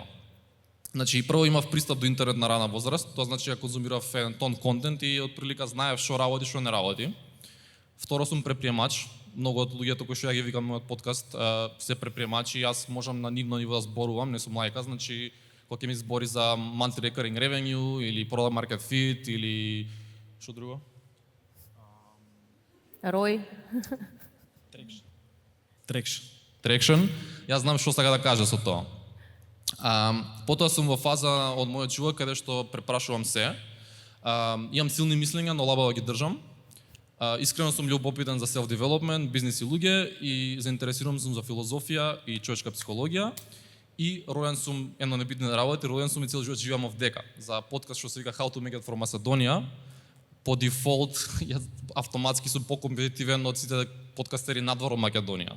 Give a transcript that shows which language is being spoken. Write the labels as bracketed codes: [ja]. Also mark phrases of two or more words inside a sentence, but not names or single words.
[mk] Значи прво имав пристап до интернет на рана возраст, тоа значи ја конзумирав еден тон контент и отприлика знаев што работи, што не работи. Второ, сум предприемач. Многу од луѓето кои што ја ги викам мојот подкаст се предприемачи и јас можам на нивно ниво да зборувам, не сум лајка, значи кога ќе ми збори за [en] monthly recurring revenue [mk] или [en] product market fit [mk] или што друго? Рој. Traction. Јас знам што сака да кажа со тоа. Потоа сум во фаза од мојот живот каде што препрашувам се. Имам силни мислења, но лабава ги држам. Искрено сум љубопитен за self-development, бизнис и луѓе и заинтересиран сум за филозофија и човечка психологија. И роден сум, едно небитни работи, роден сум и цел живот живеам овдека. За подкаст што се вика How to Make It for Macedonia, по дефолт, јас автоматски сум покомпетитивен од сите подкастери надвор од Македонија.